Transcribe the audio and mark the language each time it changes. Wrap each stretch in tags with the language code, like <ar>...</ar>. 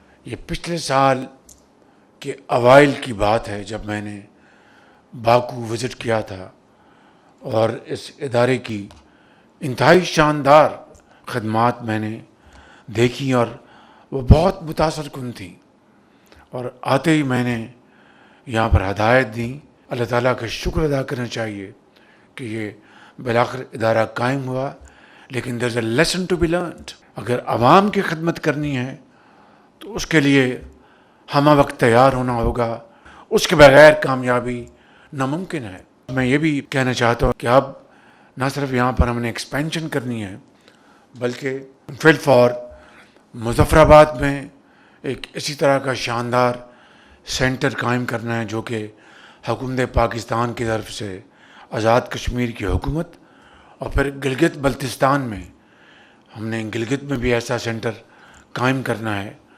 <ur>یہ پچھلے سال کے اوائل کی بات ہے جب میں نے باکو وزٹ کیا تھا اور اس ادارے کی انتہائی شاندار خدمات میں نے دیکھی اور وہ بہت متاثر کن تھیں. اور آتے ہی میں نے یہاں پر ہدایت دی. اللہ تعالیٰ کا شکر ادا کرنا چاہیے کہ یہ بالآخر ادارہ قائم ہوا. لیکن</ur> <en>there is a lesson to be learned.</en> <ur>اگر عوام کی خدمت کرنی ہے تو اس کے لیے ہمہ وقت تیار ہونا ہوگا. اس کے بغیر کامیابی ناممکن ہے. میں یہ بھی کہنا چاہتا ہوں کہ اب نہ صرف یہاں پر ہم نے ایکسپینشن کرنی ہے بلکہ فی الفور مظفر آباد میں ایک اسی طرح کا شاندار سینٹر قائم کرنا ہے جو کہ حکومت پاکستان کی طرف سے آزاد کشمیر کی حکومت، اور پھر گلگت بلتستان میں ہم نے گلگت میں بھی ایسا سینٹر قائم کرنا ہے.</ur>